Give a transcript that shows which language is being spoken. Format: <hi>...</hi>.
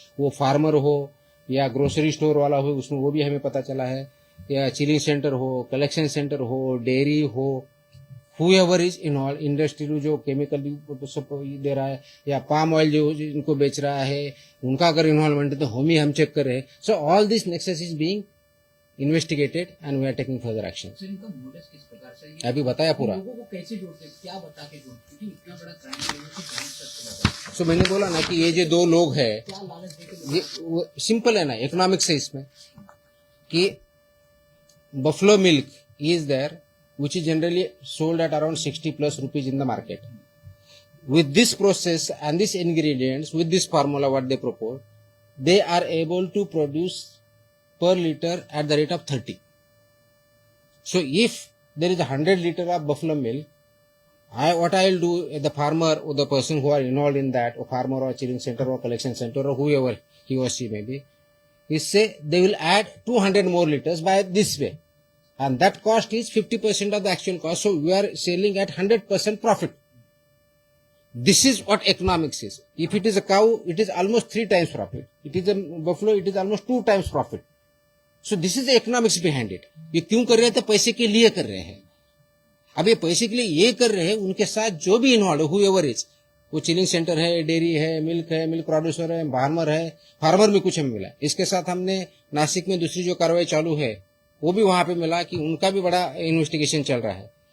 <hi>वो फार्मर हो या ग्रोसरी स्टोर वाला हो, उसमें वो भी हमें पता चला है, या चिलिंग सेंटर हो, कलेक्शन सेंटर हो, डेयरी हो,</hi> <en>whoever is involved,</en> <hi>इंडस्ट्री जो केमिकल दे रहा है या पाम ऑयल जो इनको बेच रहा है, उनका अगर इन्वॉल्वमेंट है तो हम चेक कर रहे हैं।</hi> <en>So all this nexus is being investigated and we are taking further action.</en> <hi>Sir इनका मोडस किस प्रकार से ये अभी बताया पूरा। लोगों को कैसे जोड़ते हैं, क्या बता के जोड़ते क्योंकि इतना बड़ा क्राइम लेवल से जान सकते हैं। सो मैंने बोला ना कि ये जो 2 लोग हैं, क्या लालच देके ये सिंपल है ना, इकोनॉमिक्स है इसमें, कि</hi> <en>Buffalo milk is there which is generally sold at around 60 plus rupees in the market. With this process and these ingredients, with this formula what they propose, they are able to produce per liter at the rate of 30. So if there is 100 liter of buffalo milk, what I will do, the farmer or the person who are involved in that, or farmer or chilling center or collection center or whoever he or she may be, is say they will add 200 more liters by this way. And that cost is 50% of the actual cost. So we are selling at 100% profit. This is what economics is. If it is a cow, it is almost 3 times profit. It is a buffalo, it is almost 2 times profit. So this is the economics behind it.</en> <hi>ये क्यों कर रहे हैं? तो पैसे के लिए कर रहे हैं। अब ये पैसे के लिए ये कर रहे हैं, उनके साथ जो भी इन्वॉल्व है,</hi> <en>whoever is,</en> <hi>वो चिलिंग सेंटर है, डेयरी है, मिल्क प्रोड्यूसर है, फार्मर में कुछ हमें मिला। इसके साथ हमने नासिक में दूसरी जो कार्रवाई चालू है, वो भी वहां पे मिला कि उनका भी बड़ा इन्वेस्टिगेशन चल रहा है।</hi>